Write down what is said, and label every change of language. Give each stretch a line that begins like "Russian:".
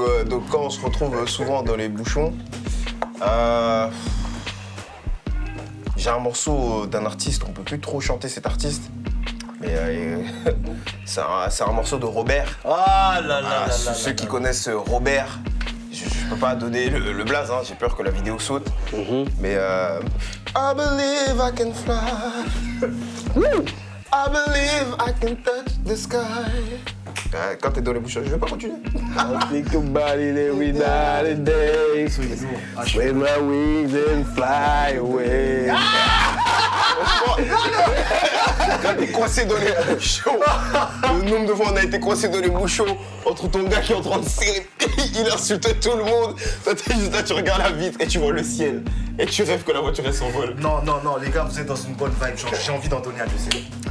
French: Donc quand on se retrouve souvent dans les bouchons, j'ai un morceau d'un artiste, on peut plus trop chanter cet artiste, mais c'est un morceau de Robert. Ah là là. Ceux qui connaissent Robert, je peux pas donner le blaze, hein, j'ai peur que la vidéo saute.
English: Mais I believe I can fly. I believe I can touch the sky.
French: Quand t'es dans les bouchons, je vais pas continuer.
English: I think about it every night and day. With my wings and fly away.
French: Quand t'es coincé dans les bouchons, le nombre de fois on a été coincé dans les bouchons entre ton gars qui est en train de serrer, il insulte tout le monde. Toi t'es juste là, tu regardes la vitre et tu vois le ciel. Et tu rêves que la voiture elle s'envole. Non, les gars, vous êtes dans une bonne vibe. Genre, j'ai envie d'en donner un, je sais.